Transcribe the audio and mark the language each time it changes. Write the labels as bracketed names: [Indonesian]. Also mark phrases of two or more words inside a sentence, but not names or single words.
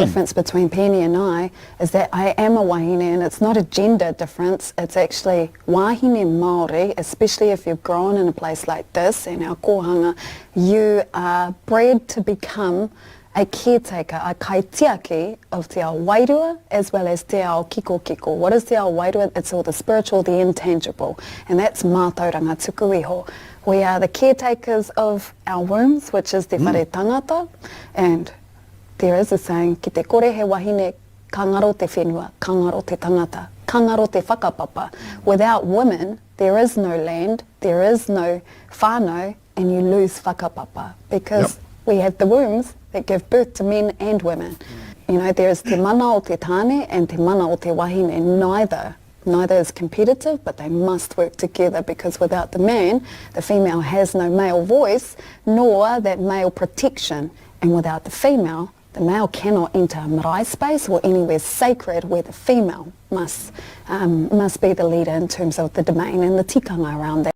[English] The difference between Penny and I is that I am a wahine, and it's not a gender difference. It's actually [Māori] wahine Māori, [English] especially if you've grown in a place like this, in our kohanga, you are bred to become a caretaker, a kaitiaki of [Māori] te ao wairua [English] as well as [Māori] te ao kiko kiko. [English] What is [Māori] te ao wairua? [English] It's all the spiritual, the intangible, and that's [Māori] mātauranga tuku iho. [English] We are the caretakers of our wombs, which is [Māori] te whare tangata, [English] and there is a saying, [Māori] ki te kore he wahine, ka ngaro te whenua, ka ngaro te tangata, ka ngaro te whakapapa. [English] Without women, there is no land, there is no whānau, and you lose whakapapa, because we have the wombs that give birth to men and women. You know, there is [Māori] te mana o te tāne [English] and [Māori] te mana o te wahine, [English] neither is competitive, but they must work together, because without the man, the female has no male voice, nor that male protection. And without the female, the male cannot enter a marae space or anywhere sacred where the female must be the leader in terms of the domain and the tikanga around that.